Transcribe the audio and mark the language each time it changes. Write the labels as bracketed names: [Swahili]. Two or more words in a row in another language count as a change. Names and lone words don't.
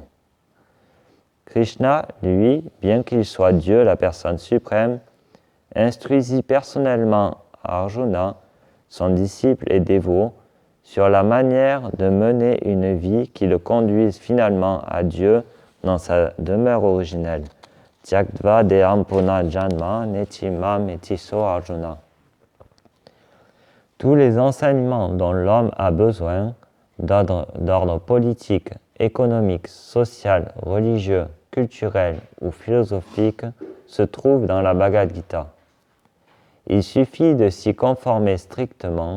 [French] Krishna, lui, bien qu'il soit Dieu, la personne suprême, instruisit personnellement Arjuna, son disciple et dévot, sur la manière de mener une vie qui le conduise finalement à Dieu dans sa demeure originelle. [Sanskrit] त्यक्त्वा देहम् पुन जन्म नेति माम् एतिसो Arjuna. [French] Tous les enseignements dont l'homme a besoin, d'ordre politique, économique, social, religieux, culturel ou philosophique, se trouvent dans la Bhagavad Gita. Il suffit de s'y conformer strictement.